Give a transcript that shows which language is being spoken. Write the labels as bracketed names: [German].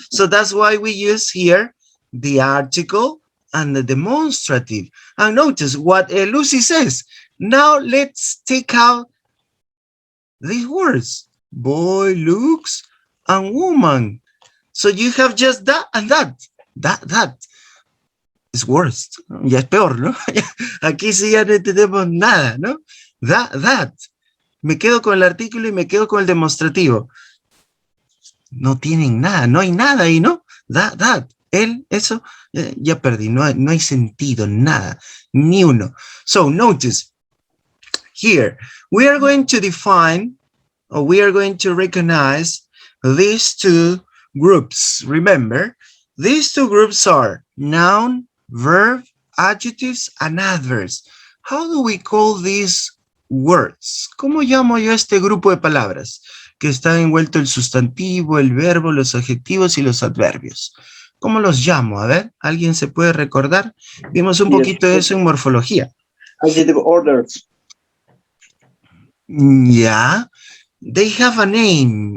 [English] So that's why we use here the article and the demonstrative. And notice what Lucy says. Now let's take out these words. Boy looks and woman. So you have just that and that. That is worst. [Spanish] Ya es peor, ¿no? Aquí sí ya no entendemos nada, ¿no? [English] That. [Spanish] Me quedo con el artículo y me quedo con el demostrativo. No tienen nada, no hay nada ahí, ¿no? [English] That. [Spanish] Él, eso, ya perdí. No hay sentido, nada. Ni uno. [English] So notice, here, we are going to define, or we are going to recognize these two groups. Remember, these two groups are noun, verb, adjectives, and adverbs. How do we call these words? [Spanish] ¿Cómo llamo yo este grupo de palabras? Que está envuelto el sustantivo, el verbo, los adjetivos y los adverbios. ¿Cómo los llamo? A ver, ¿alguien se puede recordar? Vimos un poquito de eso en morfología. [English] Adjective orders. Yeah. They have a name.